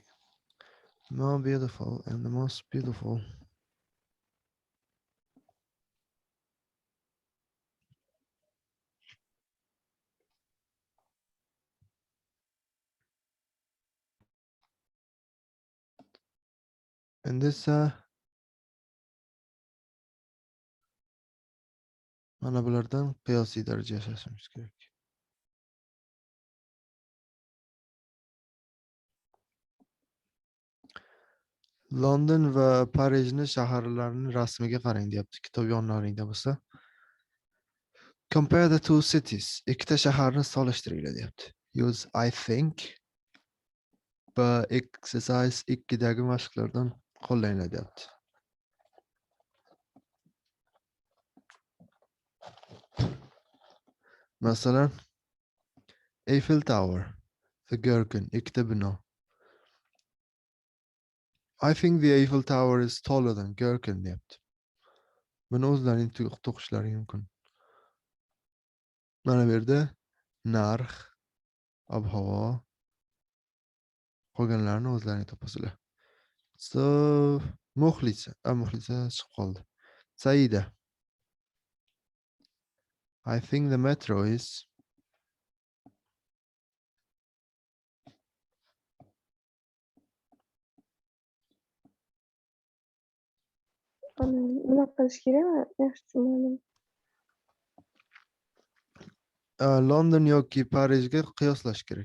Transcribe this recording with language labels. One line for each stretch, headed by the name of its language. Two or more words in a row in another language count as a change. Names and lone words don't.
English: More beautiful and the most beautiful. And this
Uzbek: mana bulardan qiyosiy daraja yasashimiz kerak. London va Parijni shaharlarning rasmiga qarang deyapti. Kitob yonlaringda bo'lsa.
English: Compare the two cities.
Uzbek: Ikkita shaharni solishtiringlar deyapti.
English: Use I think.
Uzbek: Exercise 2dagi mashqlardan qo'llanglar deyapti. Masalan, Eiffel Tower, the Gherkin, ikkita bino.
English: I think the Eiffel Tower is taller than Gherkin deyapti.
Uzbek: Buni o'zlaring to'qishlari mumkin. Mana bu yerda narx, ob-havo, qolganlarni o'zlaring topasizlar. So, Muxlisa chiqib qoldi. Saida.
English: I think the metro is
Uzbek: Nima qilish kerakmi? Yaxshi tushunmadim. London yoki Parijga qiyoslash kerak.